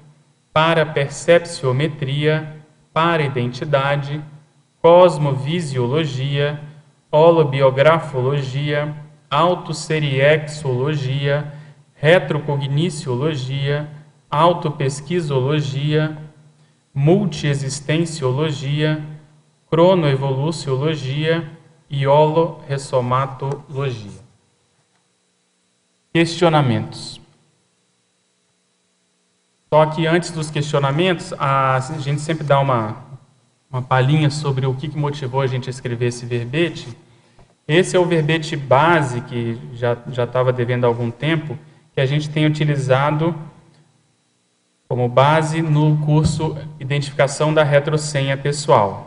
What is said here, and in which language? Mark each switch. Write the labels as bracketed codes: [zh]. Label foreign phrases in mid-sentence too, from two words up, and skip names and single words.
[pt] parapercepciometria, paraidentidade, cosmovisiologia, holobiografologia, autoseriexologia, retrocogniciologia, autopesquisologia, multiexistenciologia, cronoevoluciologia e holorressomatologia. Questionamentos. Só que antes dos questionamentos, a gente sempre dá uma palhinha sobre o que motivou a gente a escrever esse verbete. Esse é o verbete base, que já estava devendo há algum tempo, que a gente tem utilizado como base no curso Identificação da Retrosenha Pessoal.